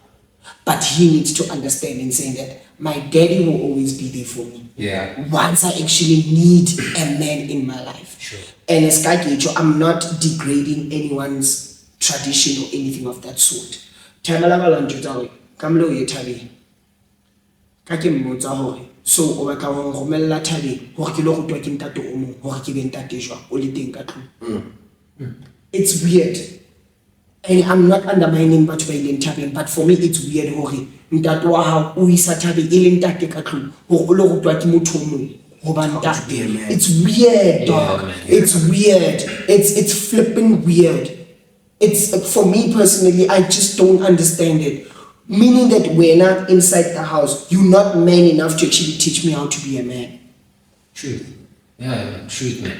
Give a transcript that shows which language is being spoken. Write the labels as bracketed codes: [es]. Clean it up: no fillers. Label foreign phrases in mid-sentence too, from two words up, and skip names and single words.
[en] But he needs to understand and say that my daddy will always be there for me. Yeah. Once I actually need a man in my life. Sure. And as Kakecho, I'm not degrading anyone's tradition or anything of that sort. [st] So o batla go romella thabeng hore ke lo rutwa ke ntate o mong hore ke be ntate jwa o le teng ka tlung. [en] It's weird, and I'm not undermining [st] batho ba ileng thabeng, [en] but for me it's weird [st] hore ntate wa hao o isa thabeng e le ntate ka tlung hore o lo rutwa ke motho o mong ho ba ntate. [en] It's weird, dog. It's weird. It's flipping weird. It's for me personally, I just don't understand it. Meaning that we're not inside the house. You're not man enough to actually teach me how to be a man. Truth. Yeah, truth, man.